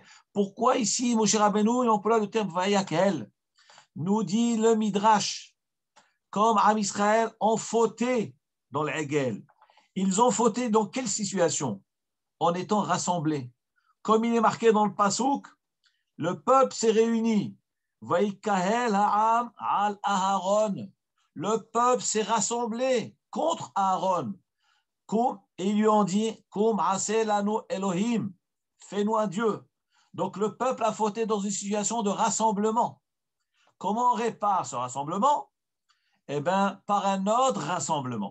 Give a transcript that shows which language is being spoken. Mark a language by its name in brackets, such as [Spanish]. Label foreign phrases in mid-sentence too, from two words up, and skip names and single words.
[French] Pourquoi ici, Moshe Rabbeinu, il emploie le terme Vayakel? Nous dit le Midrash, comme [Hebrew] עם ישראל [French] ont fauté dans l'Egel. Ils ont fauté dans quelle situation? En étant rassemblés. Comme il est marqué dans le Pasouk, le peuple s'est réuni. [Hebrew] ויקהל העם על אהרן. [French] Le peuple s'est rassemblé contre Aaron. Et ils lui ont dit, [Hebrew] קום עשה לנו אלהים, [French] fais-nous un Dieu. Donc le peuple a fauté dans une situation de rassemblement. Comment on répare ce rassemblement? Eh bien, par un autre rassemblement.